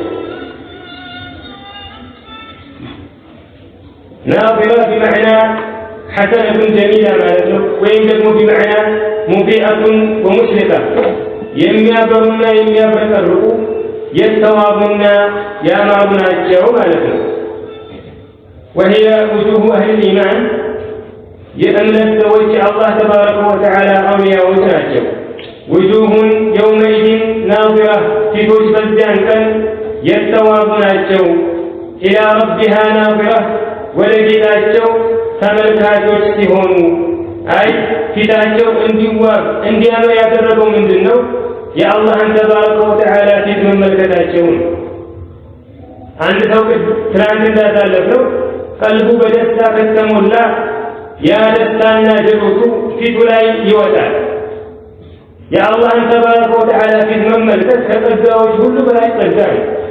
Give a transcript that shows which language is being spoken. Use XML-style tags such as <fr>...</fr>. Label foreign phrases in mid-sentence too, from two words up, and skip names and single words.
<ar>ناضرة بمعنى حسنة جميلة</ar> <am>ማለት ነው። ወይም ደግሞ</am> <ar>بمعنى مضيئة ومشرقة የሚያበሩና</ar> <am>የሚያብረቀርቁ የተዋቡና ያማሩ ናቸው ማለት ነው።</am> <ar>وهي وجوه أهل الإيمان</ar> <am>የእምነት ሰዎች የአላህ</am> <ar>تبارك وتعالى</ar> <am>አውሊያዎች ናቸው።</am> <ar>وجوه يومئذ ناظرة</ar> <am>ፊቶች በዚያን ቀን የተዋቡ ናቸው።</am> <ar>إلى ربها ناظرة</ar> <am>ወደ ጌታቸው ተመልካቾች ሲሆኑ አይ ፊታቸው እንዲዋብ እንዲያምር ያደረገው ምንድነው? የአላህን</am> <ar>تبارك وتعالى</ar> <am>ፊት መመልከታቸው። አንድ ሰው ትናንት እንዳሳለፈው ቀልቡ በደስታ ከተሞላ ያ ደስታና ጀሎቱ ፊቱ ላይ ይወጣል። የአላህን</am> <ar>تبارك وتعالى</ar> <am>ፊት መመልከት ከጸጋዎች ሁሉ በላይ ጸጋ ነው።</am>